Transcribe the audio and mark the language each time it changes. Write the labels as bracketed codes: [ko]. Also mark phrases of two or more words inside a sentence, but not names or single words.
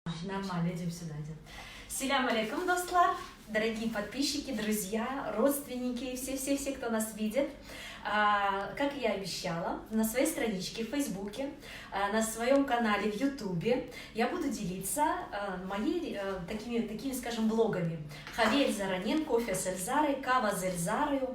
[ru] Нормально, идем сюда, идем. [crh] Селям алейкум, достлар, [ru] дорогие подписчики, друзья, родственники, все, кто нас видит. Как я обещала, на своей страничке в Фейсбуке, на своем канале в Ютубе я буду делиться моими такими, скажем, блогами. Хавель Заранен, кофе с Эльзарой, [uk] кава с Эльзарою.